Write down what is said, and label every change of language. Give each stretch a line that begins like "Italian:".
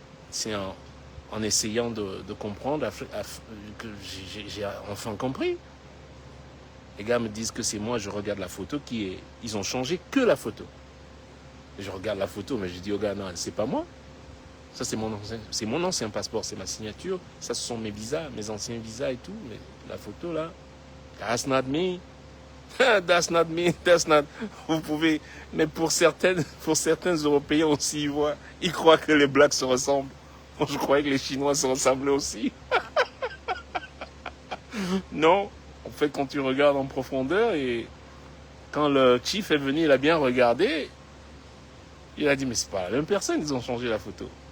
French: C'est en essayant de comprendre que j'ai enfin compris. Les gars me disent que c'est moi, je regarde la photo ils ont changé que la photo. Et je regarde la photo, mais je dis aux gars, non, c'est pas moi. Ça, c'est mon ancien passeport, c'est ma signature. Ça, ce sont mes visas, mes anciens visas et tout. Mais la photo, là,
English: that's not me. That's not me, that's not...
French: Vous pouvez... Mais pour certains Européens aussi, ils croient que les Blacks se ressemblent. Moi, je croyais que les Chinois se ressemblaient aussi. Non. En fait, quand tu regardes en profondeur, et quand le chief est venu, il a bien regardé, il a dit, mais c'est pas la même personne, ils ont changé la photo.